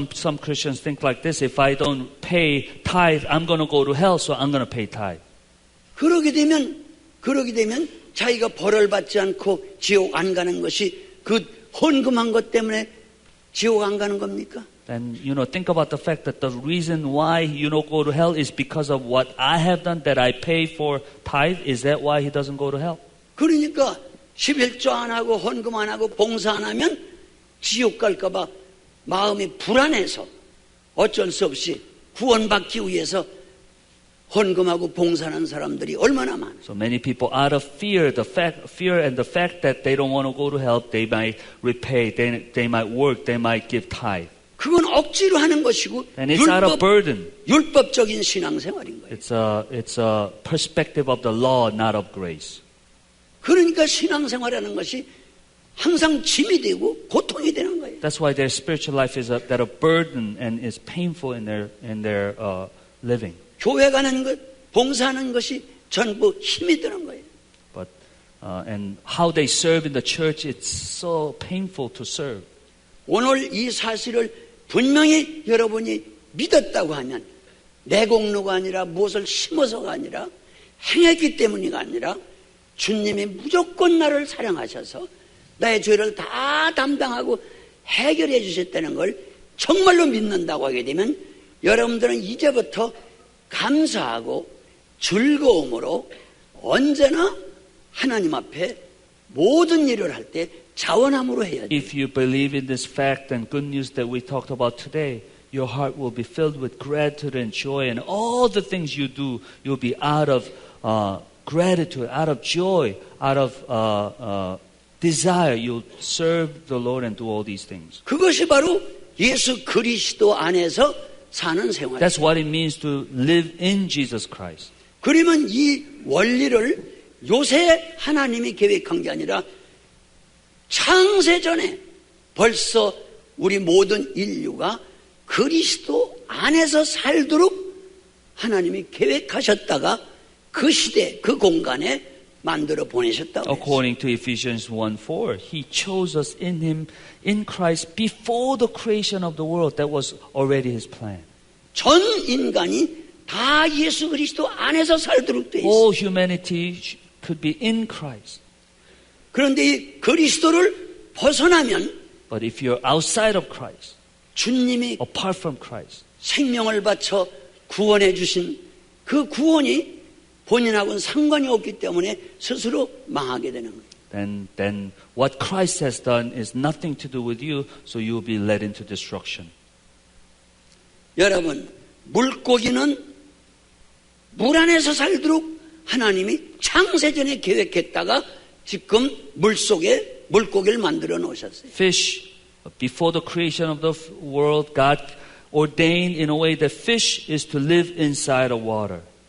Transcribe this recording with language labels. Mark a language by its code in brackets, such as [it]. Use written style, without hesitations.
[en] Some Christians think like this: if I don't pay tithe, I'm going to go to hell, so I'm going to pay tithe. [ko] 그러게 되면 자기가 벌을 받지 않고 지옥 안 가는 것이 그 헌금한 것 때문에 지옥 안 가는 겁니까? [en] Then think about the fact that the reason why you don't go to hell is because of what I have done, that I pay for tithe. Is that why he doesn't go to hell? [ko] 그러니까 11조 안 하고 헌금 안 하고 봉사 안 하면 지옥 갈까 봐 마음이 불안해서 어쩔 수 없이 구원받기 위해서 헌금하고 봉사하는 사람들이 얼마나 많아. [en] So many people, out of fear and the fact that they don't want to go to hell, they might repay, they might work, they might give tithe. [ko] 그건 억지로 하는 것이고 [en] And it's out of burden. [ko] 율법적인 신앙생활인 거예요. [en] It's a perspective of the law, not of grace. [ko] 그러니까 신앙생활이라는 것이 항상 짐이 되고 고통이 되는 거예요. [en] That's why their spiritual life is that a burden and is painful in their living. [ko] 교회 가는 것, 봉사하는 것이 전부 힘이 드는 거예요. [en] But and how they serve in the church, it's so painful to serve. [ko] 오늘 이 사실을 분명히 여러분이 믿었다고 하면 내 공로가 아니라 무엇을 심어서가 아니라 행했기 때문이가 아니라 주님이 무조건 나를 사랑하셔서 나의 죄를 다 담당하고 해결해 주셨다는 걸 정말로 믿는다고 하게 되면 여러분들은 이제부터 감사하고 즐거움으로 언제나 하나님 앞에 모든 일을 할 때 자원함으로 해야 돼요. [en] If you believe in this fact and good news that we talked about today, your heart will be filled with gratitude and joy, and all the things you do, you'll be out of gratitude, out of joy, out of desire. You'll serve the Lord and do all these things. [ko] 그것이 바로 예수 그리스도 안에서 사는 생활이에요. [en] That's what it means to live in Jesus Christ. [ko] 그러면 이 원리를 요새 하나님이 계획한 게 아니라 창세전에 벌써 우리 모든 인류가 그리스도 안에서 살도록 하나님이 계획하셨다가 그 시대, 그 공간에 만들어 보내셨다고 [en] According to Ephesians 1:4, He chose us in Him, in Christ, before the creation of the world. That was already His plan. [ko] 전 인간이 다 예수 그리스도 안에서 살도록 돼 있어요. [en] All humanity could be in Christ. [ko] 그런데 이 그리스도를 벗어나면 [en] But if you're outside of Christ, [ko] 주님이 [en] apart from Christ, [ko] 생명을 바쳐 구원해 주신 그 구원이 본인하고는 상관이 없기 때문에 스스로 망하게 되는 거예요. [en] then what Christ has done is nothing to do with you, so you will be led into destruction. [ko] 여러분, 물고기는 물 안에서 살도록 하나님이 창세전에 계획했다가 지금 물속에 물고기를 만들어 놓으셨어요. [en] Fish, before the creation of the world, God ordained in a way that fish is to live inside of water.